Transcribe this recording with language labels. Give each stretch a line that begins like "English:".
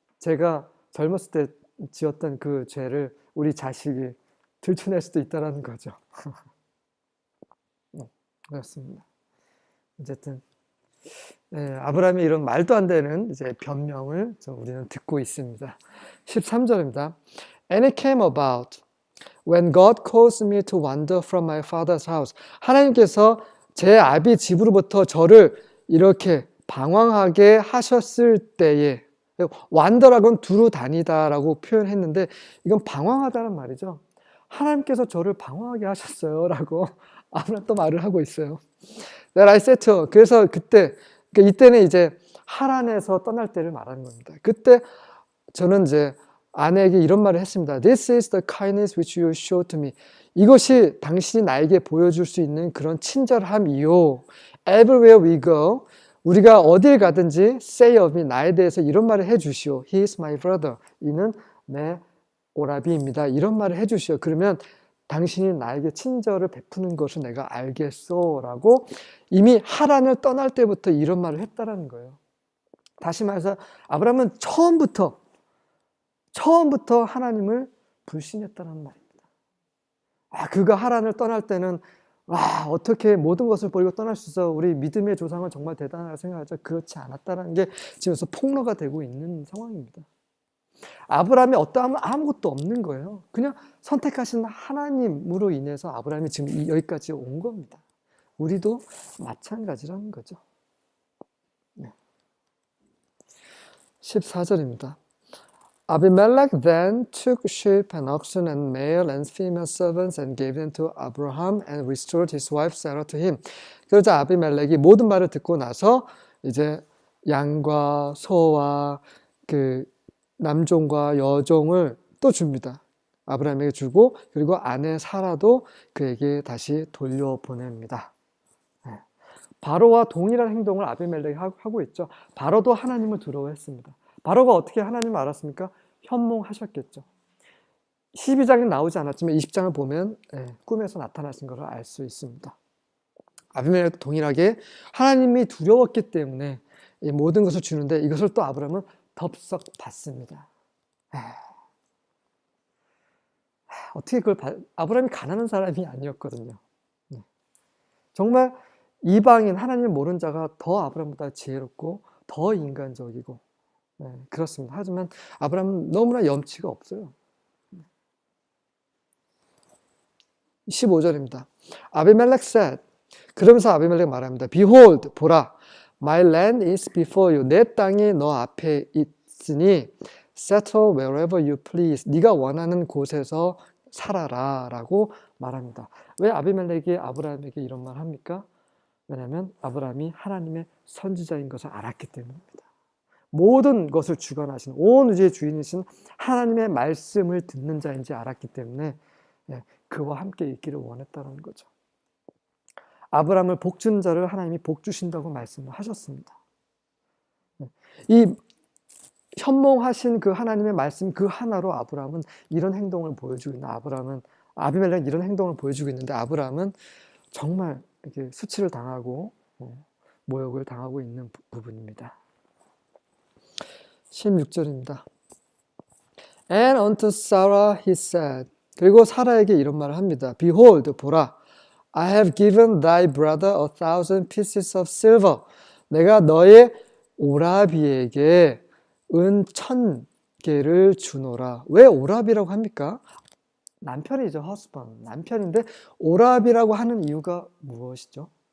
Korean: 제가 젊었을 때 지었던 그 죄를 우리 자식이 들춰낼 수도 있다는 거죠. 그렇습니다. 어쨌든 아브라함의 이런 말도 안 되는 이제 변명을 우리는 듣고 있습니다. 13절입니다.
English: And it came about when God caused me to wander from my father's house.
Korean: 하나님께서 제 아비 집으로부터 저를 이렇게 방황하게 하셨을 때에, 완더라고는 두루 다니다라고 표현했는데 이건 방황하다는 말이죠. 하나님께서 저를 방황하게 하셨어요 라고 아브라함 또 말을 하고 있어요.
English: That I said to,
Korean: 그래서 그러니까 이때는 이제 하란에서 떠날 때를 말하는 겁니다. 그때 저는 이제 아내에게 이런 말을 했습니다.
English: This is the kindness which you show to me.
Korean: 이것이 당신이 나에게 보여줄 수 있는 그런 친절함이요.
English: Everywhere we go,
Korean: 우리가 어딜 가든지
English: say of me,
Korean: 나에 대해서 이런 말을 해주시오.
English: He is my brother.
Korean: 이는 내 오라비입니다. 이런 말을 해주시오. 그러면 당신이 나에게 친절을 베푸는 것을 내가 알겠소 라고 이미 하란을 떠날 때부터 이런 말을 했다라는 거예요. 다시 말해서 아브라함은 처음부터 하나님을 불신했다는 말입니다. 그가 하란을 떠날 때는 어떻게 모든 것을 버리고 떠날 수 있어. 우리 믿음의 조상은 정말 대단하다고 생각하죠. 그렇지 않았다는 게 지금서 폭로가 되고 있는 상황입니다. 아브라함이 어떠하면 아무것도 없는 거예요. 그냥 선택하신 하나님으로 인해서 아브라함이 지금 여기까지 온 겁니다. 우리도 마찬가지라는 거죠. 14절입니다.
English: Abimelech then took sheep and oxen and male and female servants and gave them to Abraham and restored his wife Sarah to him.
Korean: 그러자 아비멜렉이 모든 말을 듣고 나서 이제 양과 소와 그 남종과 여종을 또 줍니다. 아브라함에게 주고 그리고 아내 사라도 그에게 다시 돌려보냅니다. 네. 바로와 동일한 행동을 아비멜렉이 하고 있죠. 바로도 하나님을 두려워했습니다. 바로가 어떻게 하나님을 알았습니까? 현몽하셨겠죠. 12장에 나오지 않았지만 20장을 보면 꿈에서 나타나신 것을 알 수 있습니다. 아비멜렉도 동일하게 하나님이 두려웠기 때문에 이 모든 것을 주는데 이것을 또 아브라함은 덥석 받습니다. 어떻게 아브라함이 가난한 사람이 아니었거든요. 정말 이방인 하나님을 모르는 자가 더 아브라함보다 지혜롭고 더 인간적이고 그렇습니다. 하지만 아브라함은 너무나 염치가 없어요. 15절입니다. 아비멜렉 said, 그러면서 아비멜렉 말합니다.
English: Behold,
Korean: 보라,
English: my land is before you.
Korean: 내 땅이 너 앞에 있으니
English: settle wherever you please.
Korean: 네가 원하는 곳에서 살아라 라고 말합니다. 왜 아비멜렉이 아브라함에게 이런 말 합니까? 왜냐하면 아브라함이 하나님의 선지자인 것을 알았기 때문입니다. 모든 것을 주관하신 온 우주의 주인이신 하나님의 말씀을 듣는 자인지 알았기 때문에 그와 함께 있기를 원했다는 거죠. 아브라함을 복 주는 자를 하나님이 복 주신다고 말씀을 하셨습니다. 이 현몽하신 그 하나님의 말씀 그 하나로 아브라함은 이런 행동을 보여주고 있는 아비멜렉은 이런 행동을 보여주고 있는데 아브라함은 정말 이렇게 수치를 당하고 모욕을 당하고 있는 부분입니다. 16절입니다.
English: And unto Sarah he said,
Korean: 그리고 사라에게 이런 말을 합니다.
English: Behold,
Korean: 보라,
English: I have given thy brother 1,000 pieces of silver.
Korean: 내가 너의 오라비에게 은 1,000개를 주노라. 왜 오라비라고 합니까? 남편이죠, husband. 남편인데 오라비라고 하는 이유가 무엇이죠?